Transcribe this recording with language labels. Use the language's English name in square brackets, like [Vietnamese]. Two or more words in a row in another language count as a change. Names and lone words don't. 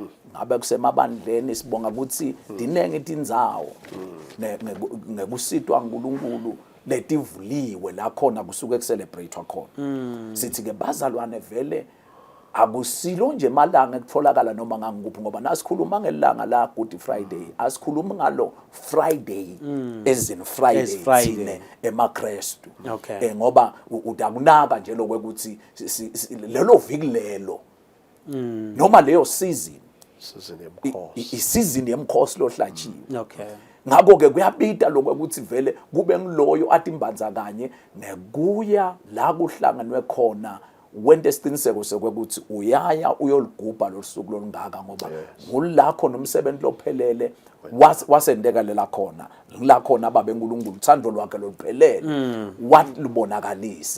[Swati] Ngabe kusemabandleni sibonga ukuthi dinenge itindzawo nekusitwa uNkulunkulu letivuliwe la khona kusuke kucelebratewa khona. Sithi ke bazalwane vele akusilo nje malanga ekutholakala noma ngangikuphi ngoba nasikhuluma ngelanga la Good Friday asikhuluma ngalo [English] Friday as in Friday [Swati] thine emaKristu. Okay. Ngoba utakunaka nje lokwekuthi lelo viki lelo noma leyo season isizini yemkhosi lohlatshiwe. Okay. Ngakho ke kuyabita lokwekuthi vele kube ngiloyo athi imbanza kanye nekuya la kuhlanganwe khona wente isiqiniseko sokwekuthi uyaya uyoligubha losuku lolungaka ngoba ngulakho nomsebenzi lophelele wasendeka lela khona la khona ababe uNkulunkulu uthando lwakhe loluphelele walubonakalisa.